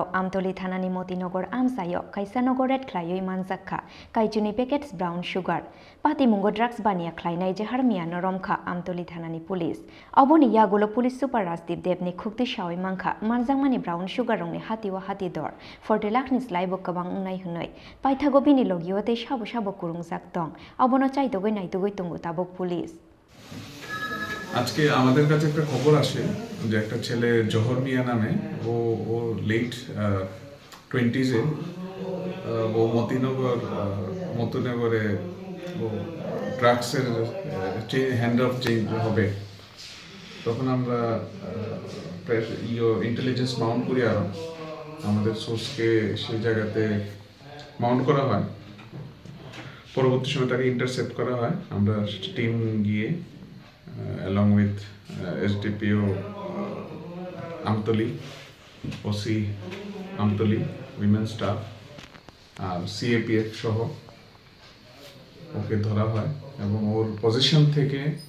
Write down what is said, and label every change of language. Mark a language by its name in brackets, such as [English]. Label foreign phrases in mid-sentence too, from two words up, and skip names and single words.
[Kok Borok] आमतली थानानि मतिनगर आमसायो काइसा नगरेट ख्लायै मानजाखा काइजुनि [English] packets brown sugar [Kok Borok] पातिमुंगो ड्राग्स बानिया ख्लायनाय जेहार मिया नरमखा आमतली थानानि पुलिस अबनि यागुलो [English] police super [Kok Borok] राजदीप देवनि खुक्ति सावै मांखा मानजांमानि [English] brown sugar [Kok Borok] रंनि हातिवा हाति दर 40 लाखनि स्लाइबो गोबां उंनाय हुनै पाइथागो बिनि लगियोते साबो साबो कुरुंजाक दं अबनो चाइतोगै नाइतोगै तुंगु ताबुक पुलिस [Bangla] আজকে আমাদের কাছে একটা খবর আসে যে একটা ছেলে জহর মিয়া নামে ও লেট 20s-এ ও মতিনগরে ও ড্রাগসের [English] hand off change [Bangla] হবে তখন আমরা [English] intelligence mount [Bangla] করি আর আমাদের সোর্সকে সেই জায়গাতে মাউন্ট করা হয় পরবর্তী সময় তাকে ইন্টারসেপ্ট করা হয় আমরা টিম গিয়ে [English] along with SDPO Amtoli, OC Amtoli, women staff, [Bangla] CAPF সহ ওকে ধরা হয় এবং ওর পজিশন থেকে